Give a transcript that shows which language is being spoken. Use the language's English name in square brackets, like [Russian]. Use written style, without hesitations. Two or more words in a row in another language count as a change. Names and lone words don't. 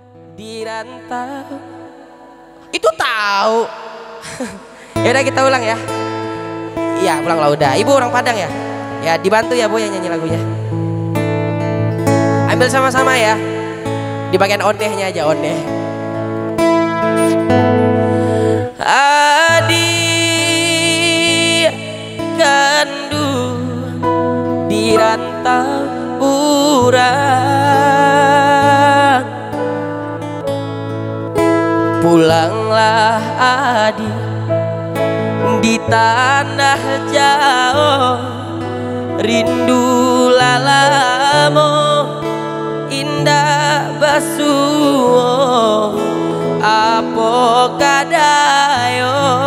[Indonesian] di rantau. Itu tahu. Ya udah kita ulang ya. Iya, ulang lah udah. Ibu orang Padang ya? Ya dibantu ya Bu yang nyanyi lagunya. Ambil sama-sama ya. Di bagian ondehnya aja, ondeh. [Minangkabau] Adik kandung di rantau urang, pulanglah adik di tanah jauh, rindu lalamo indah basuo apo kadayo